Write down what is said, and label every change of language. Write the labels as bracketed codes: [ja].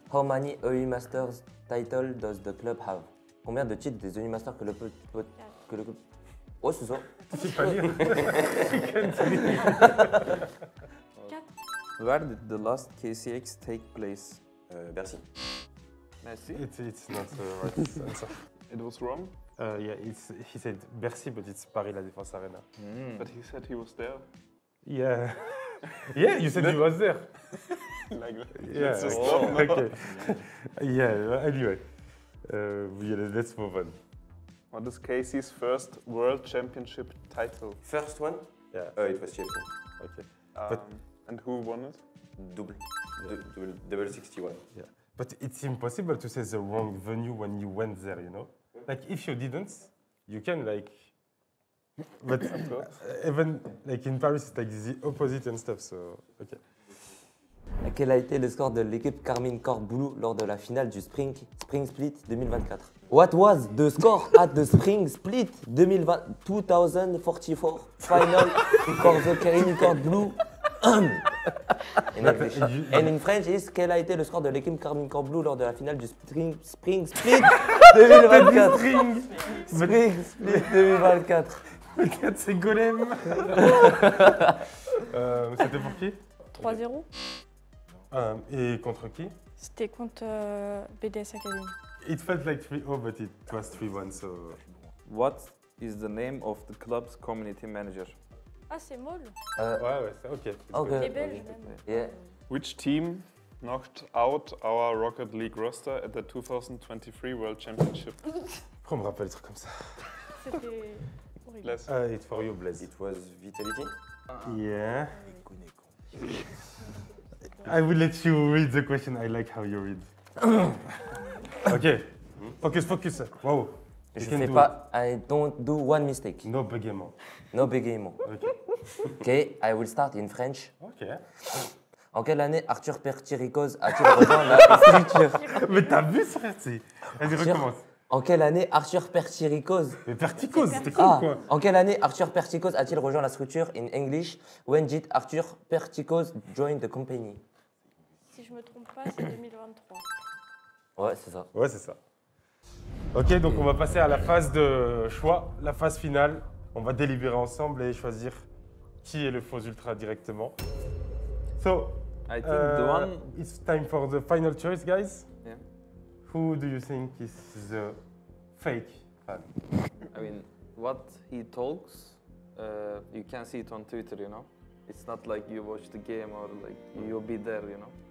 [en] How many EU Masters title does the club have? [fr] Combien de titres des EU Masters que le club... Ouais, c'est ça. Tu sais pas lire? 4. [en] Where did the last KCX take place? Bercy. [fr] Merci. [en] It's not the right answer. It was wrong, Yeah, he said Bercy, but it's Paris La Défense Arena. but he said he was there. Yeah. Yeah, you said he was there. Like that. Yeah. It's just Oh, not- okay. Yeah. Anyway, let's move on. What is Casey's first World Championship title? First one? Yeah. It was TFC. Okay. Um, and who won it? Double 61. Yeah. But it's impossible to say the wrong venue when you went there, you know? Like, if you didn't, you can, like... But even, like, in Paris, it's like the opposite and stuff, so... Okay. [fr] Quel a été le score de l'équipe Carmine Corp Blue lors de la finale du Spring Split 2024? [en] What was the score at the Spring Split 2044 final for the Carmine Corp Blue? In English. And in French is [fr] quel a été le score de l'équipe Carmine Corp Blue lors de la finale du Spring Split 2024? [en] Spring Split 2024. [fr] Regarde, c'est Golem. C'était pour qui? 3-0. Et contre qui? C'était contre BDS Academy. [en] It felt like 3-0, but it was 3-1, so... What is the name of the club's community manager? [fr] Ah, c'est Maul. Ouais, c'est ok. [en] It's [fr] Ok. [en] good. [fr] Les Belges même. [en] Yeah. Which team knocked out our Rocket League roster at the 2023 World Championship? [fr] Pourquoi on me rappelle des trucs comme ça? C'était horrible. [en] Less. It's for you, Blaze. It was Vitality. Yeah. I will let you read the question. I like how you read. Ok. Focus. Wow. [fr] Je [en] You can [fr] fais [en] do [fr] pas. [en] I don't do one mistake. it. No bégaiement. No bégaiement. Ok. Ok, I will start in French. Ok. [fr] En quelle année Arthur Pertiricos a-t-il rejoint la structure? Mais t'as vu, frère? Vas-y, recommence. En quelle année Arthur Pertiricos Mais Perticos, c'était cool, quoi. En quelle année Arthur Perticos a-t-il rejoint la structure? [en] In English, when did Arthur Perticos join the company? [fr] Si je me trompe pas, c'est 2023. Ouais, c'est ça. Ouais, c'est ça. Ok, donc on va passer à la phase de choix, la phase finale. On va délibérer ensemble et choisir qui est le faux ultra directement. [en] So, I think the one. it's time for the final choice, guys. Yeah. Who do you think is the fake fan? I mean, what he talks, you can see it on Twitter, you know? It's not like you watch the game or like you'll be there, you know?